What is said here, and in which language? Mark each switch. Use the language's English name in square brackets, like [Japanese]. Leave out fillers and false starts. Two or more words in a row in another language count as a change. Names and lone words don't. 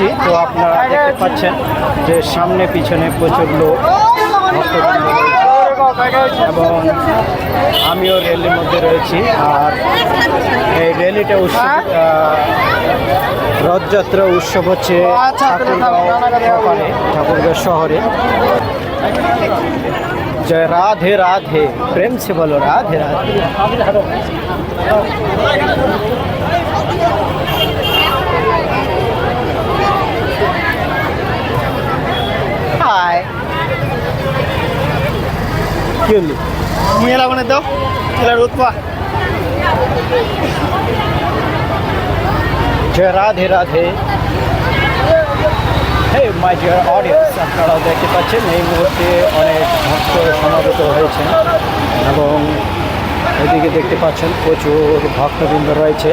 [Bangla] তো আপনারা দেখতে পাচ্ছেন যে সামনে পিছনে প্রচুর লোক, ভক্তবৃন্দ রয়েছে এবং আমিও রেলির মধ্যে রয়েছি। আর এই রেলিটা উৎসব, রথযাত্রা উৎসব হচ্ছে ঠাকুরগাঁও শহরে। [Hindi] जय राधे राधे, प्रेम से बोलो राधे राधे। हाय क्यों [Bangla] মেলা বানাই দাও, খেলার উৎপা। [Hindi] जय राधे राधे। [English] Hey my dear audience, [Bangla] আপনারা দেখতে পাচ্ছেন এই মুহূর্তে অনেক ভক্ত সমাবেত হয়েছেন এবং এদিকে দেখতে পাচ্ছেন প্রচুর ভক্তবৃন্দ রয়েছে।